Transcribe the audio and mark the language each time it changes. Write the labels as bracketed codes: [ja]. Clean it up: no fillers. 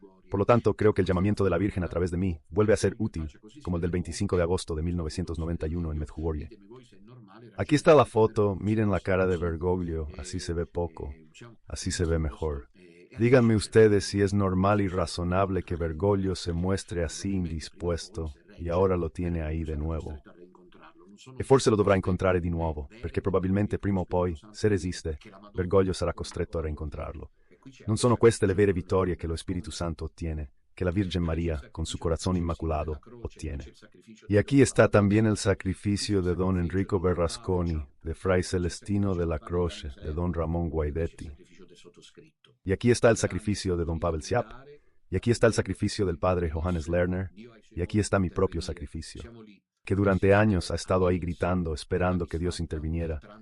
[es] Por lo tanto, creo que el llamamiento de la Virgen a través de mí vuelve a ser útil, como el del 25 de agosto de 1991 en Medjugorje. Aquí está la foto, miren la cara de Bergoglio, así se ve poco, así se ve mejor. Díganme ustedes si es normal y razonable que Bergoglio se muestre así indispuesto, y ahora lo tiene ahí de nuovo. [it] E forse lo dovrà incontrare di nuovo, perché probabilmente prima o poi, se resiste, Bergoglio sarà costretto a reincontrarlo. Non sono queste le vere vittorie che lo Spirito Santo ottiene, [es] que la Virgen María, con su corazón inmaculado, obtiene. Y aquí está también el sacrificio de don Enrico Berlusconi, de Fray Celestino de la Croce, de don Ramón Guaidetti. Y aquí está el sacrificio de don Pavel Siap, y aquí está el sacrificio del padre Johannes Lerner, y aquí está mi propio sacrificio, que durante años ha estado ahí gritando, esperando que Dios interviniera.